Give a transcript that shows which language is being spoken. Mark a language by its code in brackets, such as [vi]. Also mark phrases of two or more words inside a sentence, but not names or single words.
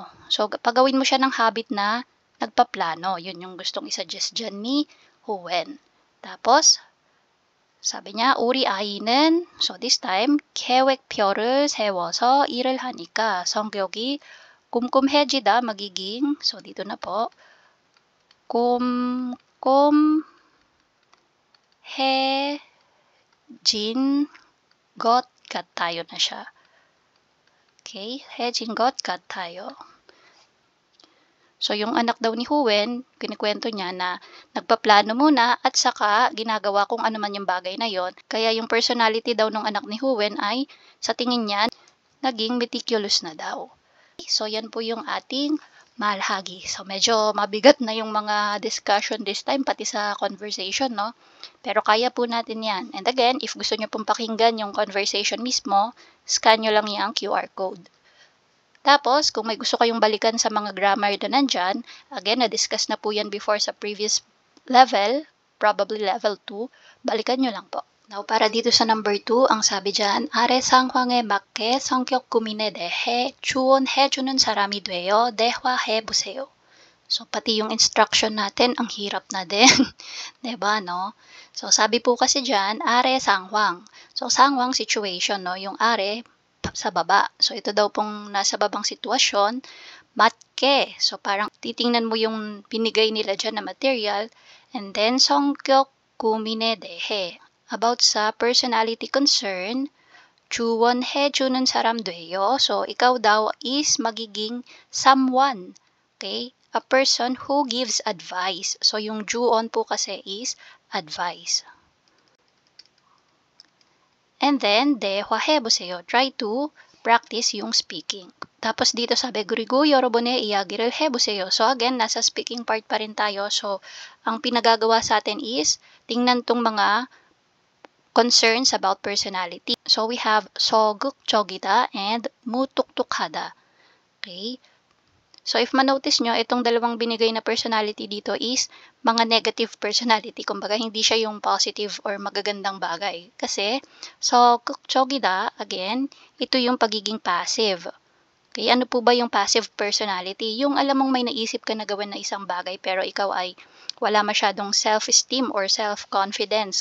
[tl] So, pagawin mo siya ng habit na nagpaplano. Yun yung gustong isuggest dyan ni Howen. Tapos, sabi niya, [ko] 우리 아이는, [en] so this time, [ko] 계획표를 세워서 일을 하니까 성격이 꼼꼼해지다 [tl] magiging, so dito na po, [ko] 꼼꼼해진 것 같아요 [tl] na siya. [ko] Okay, 해진 것 같아요. [tl] So, yung anak daw ni Howen, kinikwento niya na nagpaplano muna at saka ginagawa kung ano man yung bagay na yon. Kaya yung personality daw ng anak ni Howen ay, sa tingin niya, naging meticulous na daw. So, yan po yung ating malhagi. So, medyo mabigat na yung mga discussion [en] this time, [tl] pati sa conversation, no? Pero kaya po natin yan. And again, if gusto nyo pong pakinggan yung conversation mismo, scan nyo lang yung [en] QR code. [tl] Tapos, kung may gusto kayong balikan sa mga grammar na nandyan, again, na-discuss na po yan before sa [en] previous level, probably level 2, [tl] balikan nyo lang po. Now, para dito sa number 2, ang sabi dyan, [ko] 아래 상황에 맞게 성격 고민에 대해 조언해주는 사람이 되어 대화해보세요. [tl] So, pati yung instruction natin, ang hirap na din. Diba, no? So, sabi po kasi dyan, [ko] are 상황. [tl] So, 상황 situation, no? Yung are, sa baba. So, ito daw pong nasa babang sitwasyon, matke. So, parang titingnan mo yung binigay nila dyan na material, [en] and then, [ko] 성격 고민에 대해. [tl] About sa [en] personality concern, [ko] 조언해주는 사람 돼요. [tl] So, ikaw daw is magiging someone. Okay? [en] A person who gives advice. [tl] So, yung juon po kasi is advice. [en] And then, [tl] 대화해보세요. [en] Try to practice [tl] yung speaking. Tapos dito sabi, [ko] 그리고 여러분의 이야기를 해보세요. [tl] So again, nasa speaking part pa rin tayo. So, ang pinagagawa sa atin is, tingnan tong mga [en] concerns about personality. So, we have 소극적이다 and 무뚝뚝하다. Okay? [tl] So, if manotice nyo, itong dalawang binigay na personality dito is mga [en] negative personality. [tl] Kumbaga, hindi siya yung [en] positive or [tl] magagandang bagay. Kasi, so, 적이다, again, ito yung pagiging passive. Okay, ano po ba yung [en] passive personality? [tl] Yung alam mong may naisip ka na gawin na isang bagay, pero ikaw ay wala masyadong [en] self-esteem or self-confidence.